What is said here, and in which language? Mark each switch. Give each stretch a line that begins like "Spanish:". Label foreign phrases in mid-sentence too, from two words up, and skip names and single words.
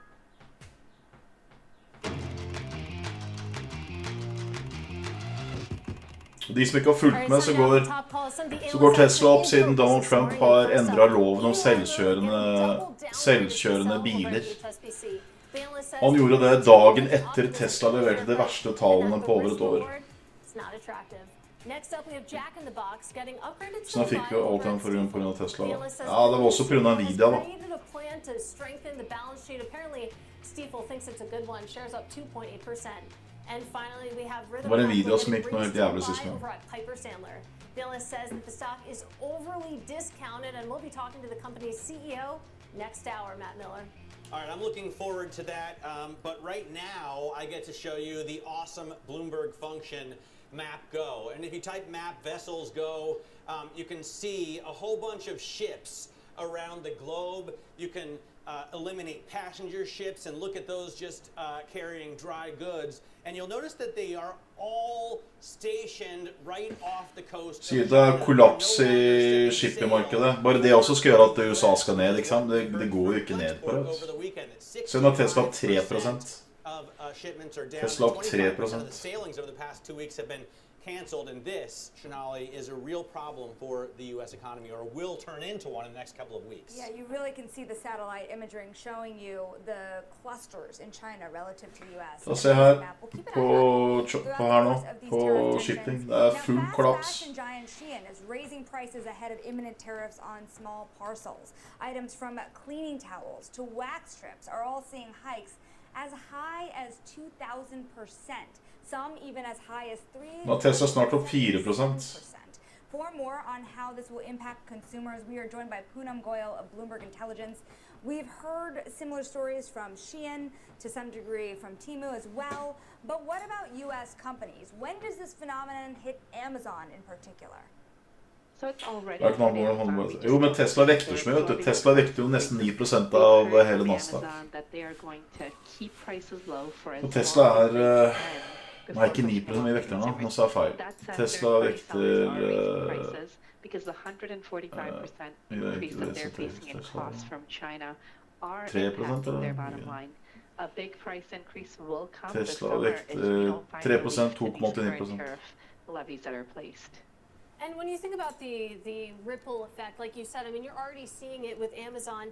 Norwegian: De som ikke har fulgt med, så går Tesla opp siden Donald Trump har endret loven om selvkjørende biler. Han gjorde det dagen etter Tesla leverte de verste tallene på over et år. Så nå fikk vi alt igjen for grunn av Tesla. Ja, det var også på grunn av Nvidia da.
English: And finally, we have
Norwegian: Det var en video som gikk noe helt jævlig sist gang.
English: Piper Sandler. The analyst says that the stock is overly discounted, and we'll be talking to the company's CEO next hour, Matt Miller. All right, I'm looking forward to that, but right now I get to show you the awesome Bloomberg function, Map Go. And if you type Map Vessels Go, you can see a whole bunch of ships around the globe. You can eliminate passenger ships and look at those just carrying dry goods. And you'll notice that they are all stationed right off the coast.
Norwegian: Sier det er kollaps i shippingmarkedet. Bare det også skal gjøre at USA skal ned, ikke sant? Det går jo ikke ned på det. Så nå har Tesla opp 3%. Tesla opp 3%.
English: Canceled, and this, Shonali, is a real problem for the U.S. economy, or will turn into one in the next couple of weeks. Yeah, you really can see the satellite imaging showing you the clusters in China relative to the U.S.
Norwegian: Så se her, på her nå, på shipping, det er full kollaps.
English: Fashion giant Shein is raising prices ahead of imminent tariffs on small parcels. Items from cleaning towels to wax strips are all seeing hikes as high as 2,000%. Some even as high as 3%.
Norwegian: Nå har Tesla snart opp 4%.
English: For more on how this will impact consumers, we are joined by Poonam Goyal of Bloomberg Intelligence. We've heard similar stories from Shein, to some degree from Temu as well. But what about U.S. companies? When does this phenomenon hit Amazon in particular?
Norwegian: Jo, men Tesla vekter så mye, vet du. Tesla vekter jo nesten 9% av hele Nasdaq. Og Tesla er... Nei, ikke 9% i vekter nå, nå sa jeg feil. Tesla vekter...
English: Because the 145% increase that they're facing in costs from China are 3%, impacting their bottom line. A big price increase will come this Tesla summer if you don't finally 3%, leave these 2,89%. current tariff levies that are placed. And when you think about the ripple effect, like you said, I mean, you're already seeing it with Amazon.